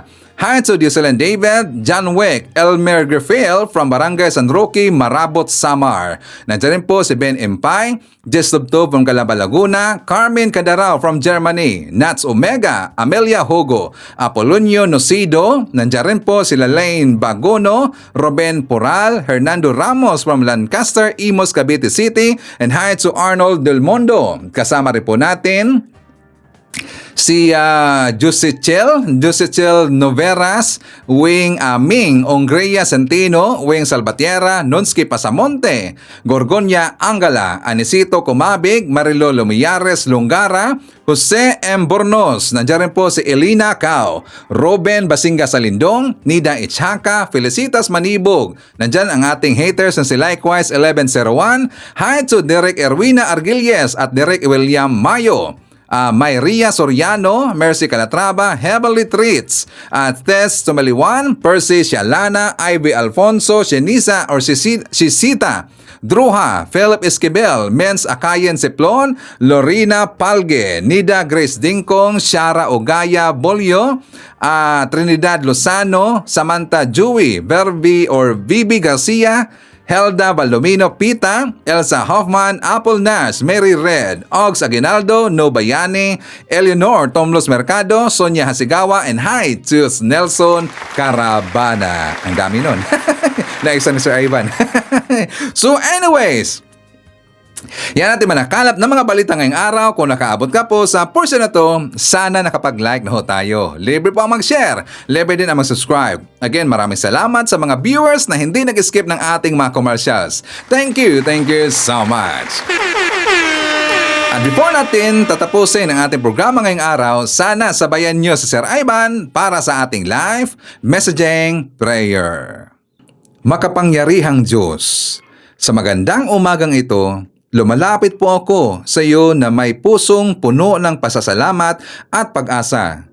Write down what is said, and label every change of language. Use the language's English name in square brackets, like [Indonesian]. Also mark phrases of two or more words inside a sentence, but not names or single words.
[English] Hi to Dioselan David, John Wick, Elmer Griffel from Barangay San Roque, Marabot, Samar. [Filipino] Nandiyan rin po si Ben Impay, Jess Lubto from Calamba, Laguna, Carmen Cadarao from Germany, Nats Omega, Amelia Hogo, Apolonio Nocido, nandiyan rin po si Lalaine Bagono, Ruben Poral, Hernando Ramos from Lancaster, Imos, Cavite City, [English] and hi to [Filipino] Arnold Del Mondo. Kasama rin po natin si Josechel Noveras, Wing Ming Ongrea Santino, Wing Salvatierra, Nonsky Pasamonte, Gorgonya Angala, Anisito Comabig, Marilo Lumiyares Lungara, Jose M. Bornos, nandiyan rin po si Elina Cao, Ruben Basinga Salindong, Nida Ichaka, Felicitas Manibog, nandiyan ang ating haters na si Likewise 1101, [English] hi to Derek Erwina Argilles at Derek William Mayo, Mayria Soriano, Mercy Calatrava, Heavenly Treats, Tess Tumaliwan, Percy Shalana, Ivy Alfonso, Shenisa or Shisita, Druha, Philip Esquivel, Mens Akayen Siplon, Lorena Palge, Nida Grace Dingkong, Shara Ogaya Bolio, Trinidad Lozano, Samantha Dewey, Vivi Garcia, Helda Baldomino Pita, Elsa Hoffman, Apple Nash, Mary Red, Ogs Aguinaldo, Nobayani, Eleanor Tomlos Mercado, Sonia Hasigawa, and hi to [Filipino] Nelson Carabana. Ang dami nun. Naisa ni Sir Ivan. [English] So anyways, [Filipino] yan natin manakalap ng mga balita ngayong araw. Kung nakaabot ka po sa portion na to, sana nakapag-like na ho tayo. Libre po ang mag-share. Libre din ang mag-subscribe. Again, maraming salamat sa mga viewers na hindi nag-skip ng ating mga commercials. [English] Thank you so much. [Filipino] At before natin tatapusin ang ating programa ngayong araw, sana sabayan nyo si Sir Ivan para sa ating live messaging prayer. Makapangyarihang Diyos, sa magandang umagang ito, lumalapit po ako sa iyo na may pusong puno ng pasasalamat at pag-asa.